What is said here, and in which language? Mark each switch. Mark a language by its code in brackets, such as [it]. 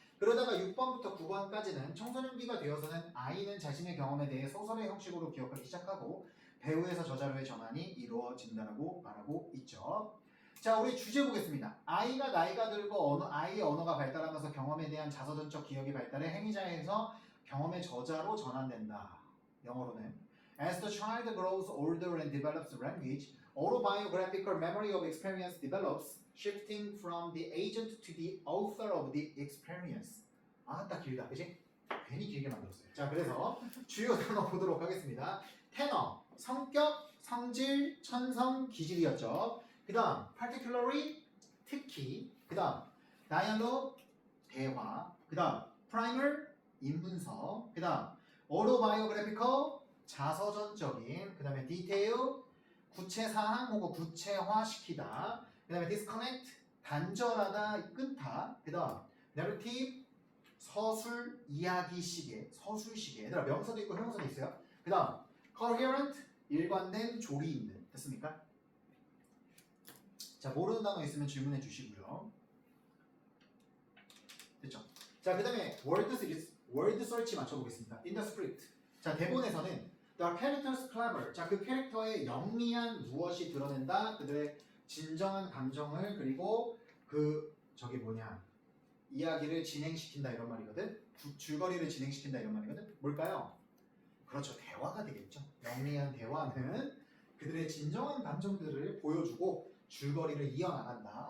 [ko] 그러다가 6번부터 9번까지는 청소년기가 되어서는 아이는 자신의 경험에 대해 소설의 형식으로 기억하기 시작하고 배우에서 저자로의 전환이 이루어진다고 말하고 있죠. 자, 우리 주제 보겠습니다. 아이가 나이가 들고 아이의 언어가 발달하면서 경험에 대한 자서전적 기억이 발달해 행위자에서 경험의 저자로 전환된다. 영어로는 [en] As the child grows older and develops language, autobiographical memory of experience develops, shifting from the agent to the author of the experience. [ko] 딱 길다, 그치? 괜히 길게 만들었어요. 자, 그래서 주요 단어 보도록 하겠습니다. 테너, 성격, 성질, 천성, 기질이었죠. 그 다음 particularly, 특히, 그 다음 dialogue 대화, 그 다음 primer 인문서, 그 다음 autobiographical 자서전적인, 그 다음에 detail 구체사항 혹은 구체화시키다, 그 다음에 disconnect 단절하다, 끊다, 그 다음 narrative 서술 이야기시계, 서술시계. 얘들아 명사도 있고 형용사도 있어요. 그 다음 coherent 일관된 조리 있는. 됐습니까? 자, 모르는 단어 있으면 질문해 주시고요. 됐죠? 자, 그 다음에 word search 맞춰보겠습니다. [en] in the script. [ko] 자, 대본에서는 [en] the character's clever. [ko] 자, 그 캐릭터의 영리한 무엇이 드러낸다. 그들의 진정한 감정을, 그리고 그 저기 뭐냐, 이야기를 진행시킨다 이런 말이거든. 줄거리를 진행시킨다 이런 말이거든. 뭘까요? 그렇죠. 대화가 되겠죠. 영리한 대화는 그들의 진정한 감정들을 보여주고 줄거리를 이어나간다.